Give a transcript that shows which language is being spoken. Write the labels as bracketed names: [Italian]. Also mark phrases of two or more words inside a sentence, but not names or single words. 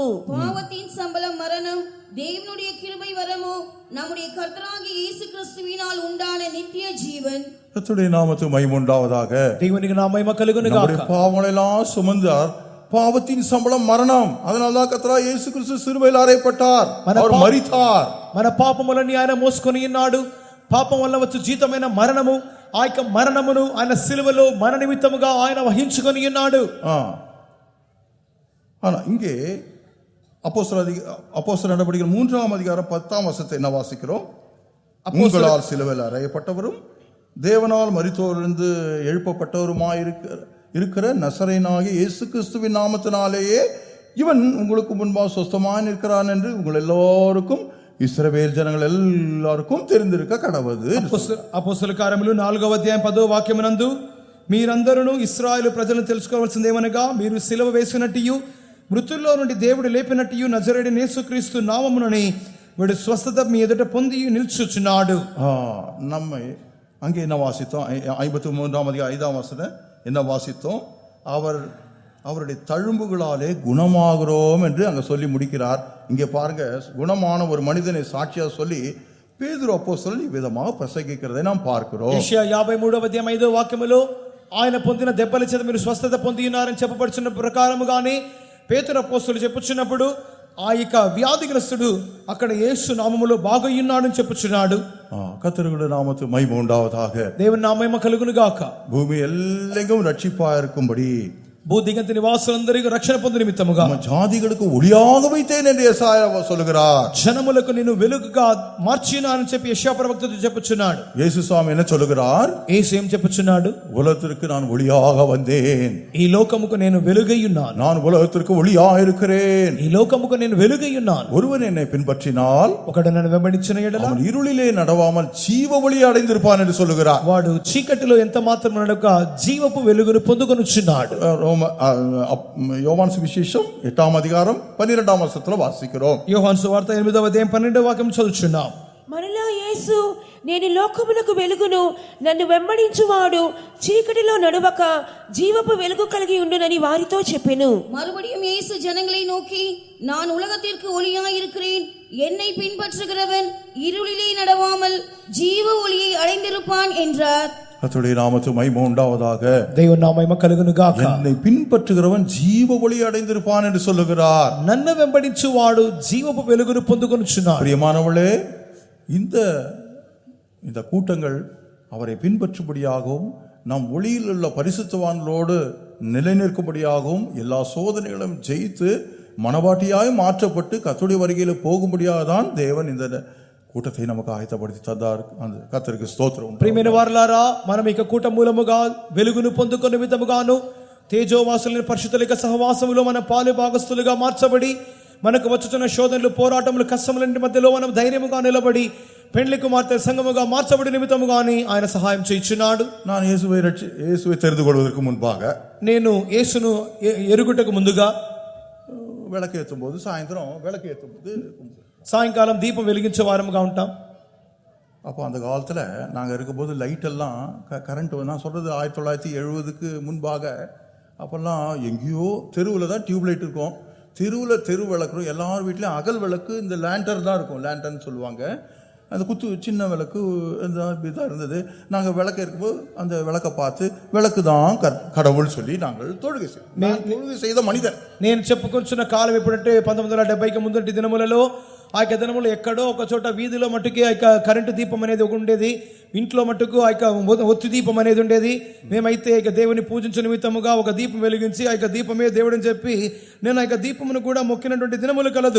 [Tamil] பாவத்தின் சம்பளம் மரணம், தேவனுடைய கிருபை வரமோ நம்முடைய கர்த்தராகிய இயேசு கிறிஸ்துவினால் உண்டான நித்திய ஜீவன். கர்த்தருடைய நாமத்துக்கு மகிமை உண்டாவதாக. [Telugu] దేవునికి నా మహిమ కలుగును గాక. [Tamil] நம்முடைய பாவங்களை எல்லாம் சுமந்தார். பாவத்தின் சம்பளம் மரணம். அதனால்தான் கர்த்தராகிய இயேசு கிறிஸ்து சிலுவையில் அறையப்பட்டார், அவர் மரித்தார். [Telugu] మన పాపములన్నీ ఆయన మోసుకొని ఉన్నాడు. పాపం వల్ల వచ్చు జీతమైన మరణము, ఆ యొక్క మరణమును ఆయన సిలువలో మన నిమిత్తముగా ఆయన వహించుకొని ఉన్నాడు. [Tamil] ஆனா இங்கே அப்போஸ்தலர் நடவடிக்கைகள் 3ஆம் அதிகாரம் 10ஆம் வசனத்தை என்ன வாசிக்கிறோம்? உங்களால் சிலுவையில் அறையப்பட்டவரும் தேவனால் மரித்தோரிலிருந்து எழுப்பப்பட்டவருமாய் இருக்கிற நசரேயனாகிய இயேசு கிறிஸ்துவின் நாமத்தினாலேயே இவன் உங்களுக்கு முன்பாக சொஸ்தமாய் நிற்கிறான் என்று உங்கள் எல்லோருக்கும் ఇశ్రాయేలు జనங்கள் எல்லாருக்கும் தெரிந்திருக்க கடவுது. [Telugu] అపోస్తల కార్యములు 4వ అధ్యాయం 10వ వాక్యమునందు, మీరందరూ ఇశ్రాయేలు ప్రజలను తెలుసుకోవాల్సిందేమనగా, మీరు సిలువ వేసినట్టు మృతుల్లో నుండి దేవుడు లేపినట్టు నజరేయుడైన యేసుక్రీస్తు నామమునని వీడు స్వస్థత మీ ఎదుట పొంది నిల్చుచున్నాడు. [Tamil] நம்மை அங்கே என்ன வாசித்தோம்? 53ஆம் அதிகாரம் 5ஆம் வசனம் என்ன வாசித்தோம்? அவருடைய தழும்புகளாலே குணமாகிறோம் என்று அங்க சொல்லி முடிக்கிறார். இங்கே பாருங்க, குணமான ஒரு மனிதனை சாட்சியா சொல்லி பேதுரு அப்போஸ்தலன் இவ்விதமாக பிரசங்கிக்கிறதை நாம் பார்க்கிறோம். [Telugu] యెషయా 53వ అధ్యాయం 5వ వాక్యములో ఆయన పొందిన దెబ్బల చేత మీరు స్వస్థత పొంది ఉన్నారని చెప్పబడుచున్న ప్రకారముగానే పేతురు అపోస్తలుడు చెప్పుచున్నప్పుడు ఆ యొక్క వ్యాధిగ్రస్తుడు అక్కడ యేసు నామములో బాగయ్యున్నాడని చెప్పుచున్నాడు. [Tamil] கர்த்தருடைய நாமத்துக்கு மகிமை உண்டாவதாக. [Telugu] దేవుని నా మహిమ కలుగును గాక. [Tamil] பூமி எல்லெங்கும் ரட்சிப்பா இருக்கும்படி [Telugu] భూదిగంత నివాసులందరికీ రక్షణ పొందు నిమిత్తముగా [Tamil] జాతిகளுக்கு ஒளியாக வைத்தேன் என்று యెషయా சொல்லுகிறார். [Telugu] జనములకు నేను వెలుగుగా మార్చినానని చెప్పి యెషయా ప్రవక్త చెప్పుచున్నాడు. [Tamil] యేసు స్వామి என்ன சொல்லுகிறார்? [Telugu] యేసు ఏం చెప్పుచున్నాడు? [Tamil] உலகத்திற்கு நான் ஒளியாக வந்தேன், [Telugu] ఈ లోకముకు నేను వెలుగై ఉన్నాను. [Tamil] நான் உலகத்திற்கு ஒளியாக இருக்கிறேன். [Telugu] ఈ లోకముకు నేను వెలుగై ఉన్నాను. [Tamil] ஒருவன் என்னை பின்பற்றினால் [Telugu] ఒకడు నన్ను వెంబడించిన ఎడల [Tamil] அவன் இருளிலே நடவாமல் ஜீவ ஒளி அடைந்திருப்பான் என்று சொல்லுகிறார். [Telugu] వాడు చీకటిలో ఎంత మాత్రం నడక జీవపు వెలుగును పొందుకొనుచున్నాడు. [Tamil] யோவான் சுவிசேஷம் 8ஆம் அதிகாரம் 12ஆம் வசனத்துல வாசிக்கிறோம். [Telugu] యోహాను సువార్త 8వ అధ్యాయం 12వ వాక్యం చదువుచున్నాం. మరలా యేసు, నేను లోకమునకు వెలుగును, నన్ను వెంబడించువాడు చీకటిలో నడువక జీవపు వెలుగు కలిగి ఉండునని వారితో చెప్పెను. [Tamil] மறுபடியும் இயேசு ஜனங்களை நோக்கி, நான் உலகத்திற்கு ஒளியாய் இருக்கிறேன், என்னை பின்பற்றுகிறவன் இருளிலே நடவாமல் ஜீவ ஒளியை அடைந்திருப்பான் என்றார். கர்த்தருடைய நாமத்துக்கு மகிமை உண்டாவதாக. [Telugu] దేవుని నా మహిమ కలుగును గాక. [Tamil] என்னை பின்பற்றுகிறவன் ஜீவ ஒளி அடைந்திருப்பான் என்று சொல்லுகிறார். [Telugu] నన్ను వెంబడించువాడు జీవపు వెలుగును పొందుకొనుచున్నాడు. [Tamil] பிரியமானவர்களே, இந்த கூட்டங்கள் அவரை பின்பற்றும்படியாகவும் நம் ஒளியில் உள்ள பரிசுத்தவான்களோடு நிலைநிற்கும்படியாகவும் எல்லா சோதனைகளும் ஜெயித்து மனவாட்டியாய் மாற்றப்பட்டு கர்த்தருடைய வருகையில் போகும்படியாக தான் தேவன் இந்த கூட்டத்தை நமக்கு ஆயத்தப்படுத்தி தந்தார். அந்த கர்த்தருக்கு ஸ்தோத்திரம். [Telugu] ప్రియమైన వారలారా, మనం ఇక కూట మూలముగా వెలుగును పొందుకొనే విధముగాను తేజోవాసులైన పరిశుద్ధుల సహవాసములో మన పాలు భాగస్తులుగా మార్చబడి, మనకు వచ్చుతున్న శోధనలు, పోరాటములు, కష్టముల మధ్యలో మనం ధైర్యముగా నిలబడి పెండ్లి కుమార్తె సంఘముగా మార్చబడి నిమిత్తముగాని ఆయన సహాయం చేయుచున్నాడు. [Tamil] நான் இயேசுவை தெரிந்து கொள்வதற்கு முன்பாக, [Telugu] నేను యేసును ఎరుగుటకు ముందుగా [Tamil] விளக்கேற்றும் போது, சாயந்தரம் விளக்கேற்றும் போது, [Telugu] సాయంకాలం దీపం వెలిగించే వారముగా ఉంటాం. [Tamil] அப்போ அந்த காலத்தில் நாங்கள் இருக்கும்போது லைட்டெல்லாம் கரண்ட், நான் சொல்கிறது 1970க்கு முன்பாக, அப்போல்லாம் எங்கேயோ தெருவில் தான் [English] tube light [Tamil] இருக்கும். தெரு விளக்கு, எல்லார் வீட்லேயும் அகல் விளக்கு, இந்த லேண்டர் தான் இருக்கும், லேண்டர்னு சொல்லுவாங்க. அந்த சின்ன விளக்கு இதாக இருந்தது. நாங்கள் விளக்க இருக்கும்போது அந்த விளக்கை பார்த்து விளக்கு தான் கடவுள் சொல்லி நாங்கள் தொழுகை செய்த மனிதன். [Telugu] నేను చెప్పుకొచ్చిన కాలం ఎప్పుడంటే 1970కి ముందటి దినములలో ఆ యొక్క దినములు ఎక్కడో ఒక చోట వీధిలో మట్టుకి ఆ యొక్క కరెంటు దీపం అనేది ఉండేది. ఇంట్లో మట్టుకు ఆ యొక్క ఒత్తి దీపం అనేది ఉండేది. మేమైతే ఇక దేవుని పూజించే నిమిత్తముగా ఒక దీపం వెలిగించి ఆ యొక్క దీపమే దేవుడని చెప్పి నేను ఆ యొక్క దీపమును కూడా మొక్కినటువంటి దినములు కలదు.